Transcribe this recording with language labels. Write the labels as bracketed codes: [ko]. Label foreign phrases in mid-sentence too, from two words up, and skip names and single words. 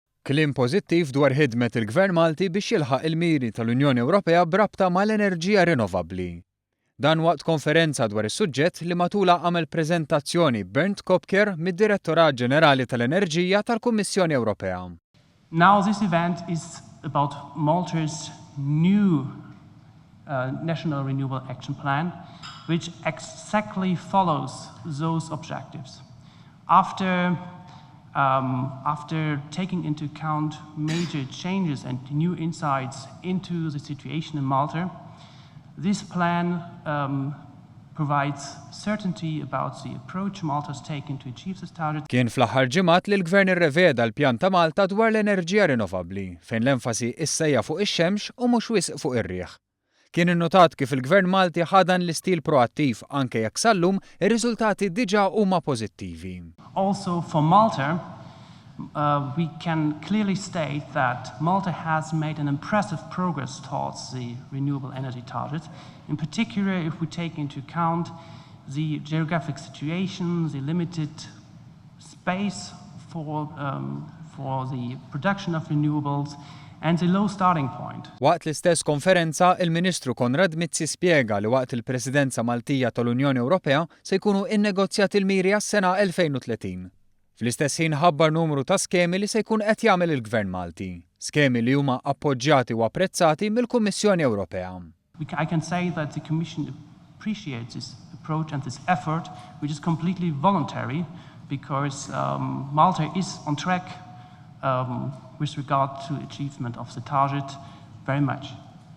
[mt] kliem pożittiv dwar ħidmet il-Gvern Malti biex jilħaq il-miri tal-Unjoni Ewropea brabta mal-enerġija rinnovabbli. Dan waqt konferenza dwar is-suġġett li matula għamel preżentazzjoni Bernd Kopker mid-Direttorat Ġenerali tal-Enerġija tal-Kummissjoni Ewropea. [en] Now this event is about Malta's new National Renewable Action Plan, which exactly follows those objectives. After taking into account major changes and new insights into the situation in Malta, this plan provides certainty about the approach Malta has taken to achieve this target. [mt] Kien fl-aħħar ġimgħat li l-Gvern irreveda l-pjan ta' Malta dwar l-enerġija rinnovabbli, fejn l-enfasi issejja fuq ix-xemx u mhux wisq fuq ir-riħ. Kien innotat kif il-Gvern Malti ħadan l-istil proattiv anke jekk sallum ir-riżultati diġà huma pożittivi. [en] Also for Malta, we can clearly state that Malta has made an impressive progress towards the renewable energy target, in particular if we take into account the geographic situation, the limited space for the production of renewables, and the low starting point. [mt] Waqt l-istess konferenza, il-Ministru Konrad Mizzi spjega li waqt il-Presidenza Maltija tal-Unjoni Ewropea se jkunu innegozjati l-miri għas-sena 2030. Fl-istess ħin ħabbar numru ta' skemi li se jkun qed jagħmel il-Gvern Malti, skemi li huma appoġġjati u apprezzati mill-Kummissjoni Ewropea. [en] I can say that the Commission appreciates this approach and this effort, which is completely voluntary, because Malta is on track with regard to achievement of the target very much.